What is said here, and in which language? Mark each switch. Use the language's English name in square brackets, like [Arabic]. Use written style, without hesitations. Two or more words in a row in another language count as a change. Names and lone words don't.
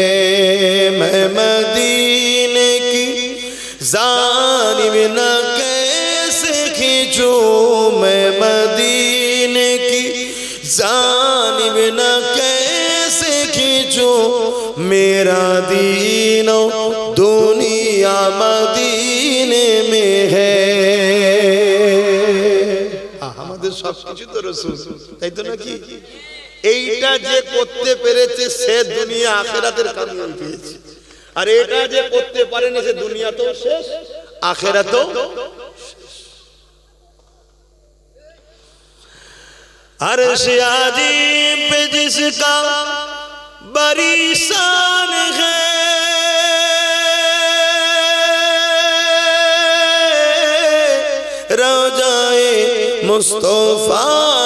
[Urdu] میں مدینے کی جانب نہ کیسے کھینچوں، میں مدینے کی جانب نہ کیسے کھینچوں، میرا دین و دنیا مدینے میں ہے۔ [Bangla] আমাদের সব কিছু তো রাসূল, তাই তো নাকি? এইটা যে করতে পেরেছে সে দুনিয়া আখিরাতের কামিয়াবি পেয়েছে, আর এটা যে করতে পারেনি সে দুনিয়া তো শেষ, আখিরাতও [Urdu] عرش عظیم پہ جس کا بڑی شان ہے، روضۂ مصطفیٰ